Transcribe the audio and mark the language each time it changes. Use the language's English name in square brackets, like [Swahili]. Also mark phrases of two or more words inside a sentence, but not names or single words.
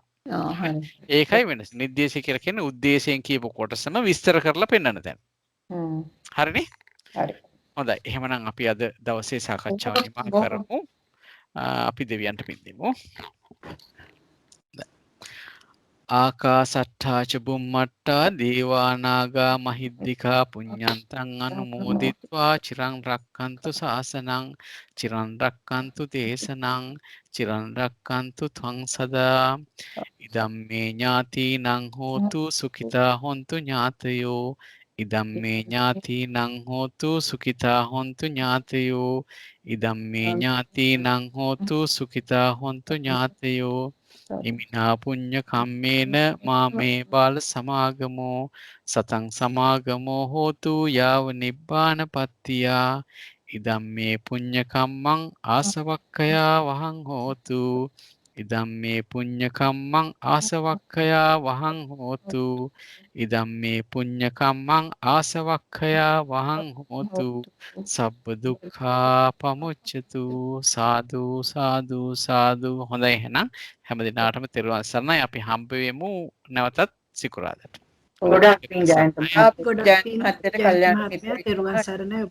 [Sinhala] ඒකයි වෙනස. නිर्देश කියලා කියන්නේ උද්දේශයෙන් කියපු කොටසම විස්තර කරලා පෙන්වන්න තැන. හරිනේ? හරි. හොඳයි. එහෙමනම් අපි අද දවසේ සාකච්ඡාව නිමා කරමු. අපි දෙවියන්ට පින් දෙමු. [Pali] ආකාසට්ඨා ච බුම්මට්ටා දේවානාගා මහිද්దికා පුඤ්ඤන්තං අනුමෝදිත්වා චිරං රක්칸තු ශාසනං චිරං රක්칸තු දේශනං චිරං රක්칸තු ත්වං සදා ඉදම්මේ ඥාතිනං හෝතු සුඛිතා හොන්තු ඥාතයෝ ඉදම්මේ ඥාතිනං හෝතු සුඛිතා හොන්තු ඥාතයෝ ඉදම්මේ ඥාතිනං හෝතු සුඛිතා හොන්තු ඥාතයෝ ඉමිනා පුඤ්ඤ කම්මේන මාමේ බාල සමාගමෝ සතං සමාගමෝ හෝතු යාව නිබ්බානපත්තියා ඉදම්මේ පුඤ්ඤ කම්මං ආසවක්ඛයා වහං හෝතු ඉදම්මේ පුඤ්ඤ කම්මං ආසවක්ඛයා වහං හෝතු ඉදම්මේ පුඤ්ඤ කම්මං ආසවක්ඛයා වහං හෝතු සබ්බ දුක්ඛා පමුච්ඡතු සාදු සාදු සාදු. [Sinhala] හොඳයි එහෙනම් හැම දිනාටම තෙරුවන් සරණයි. අපි හම්බ වෙමු නැවතත් සිකුරාදට. ගොඩක් පිං ජයන්ත ගොඩක් පිං ජයන්ත මහත්මයා තෙරුවන් සරණයි.